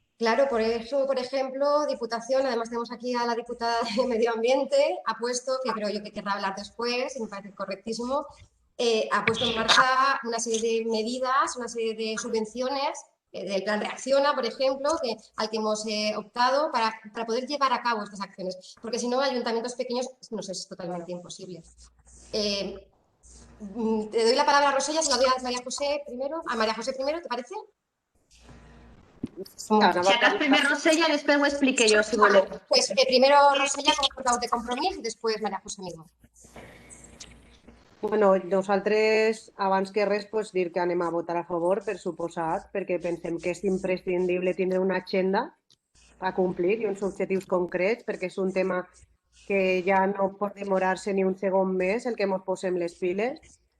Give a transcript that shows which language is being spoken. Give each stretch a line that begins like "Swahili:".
Spanish: Claro, por eso, por ejemplo, Diputación, además tenemos aquí a la diputada de Medio Ambiente, ha puesto, que creo yo que querrá hablar después, y me parece correctísimo, ha puesto en marcha una serie de medidas, una serie de subvenciones del plan Reacciona, por ejemplo, al que hemos optado para poder llevar a cabo estas acciones, porque si no, ayuntamientos pequeños nos es totalmente imposible. Te doy la palabra a Rosella, se la doy a María José primero. A María José primero, ¿te parece?
Catalan: Si haràs primer Rosella i després ho explique jo, si voleu.
Spanish: Pues primero Rosella como portavoz de Compromís y después María José mismo.
Catalan: Bueno, nosaltres, abans que res, pues, dir que anem a votar a favor, per suposat, perquè pensem que és imprescindible tindre una agenda a complir i uns objectius concrets, perquè és un tema que ja no pot demorar-se ni un segon més el que ens posem les piles.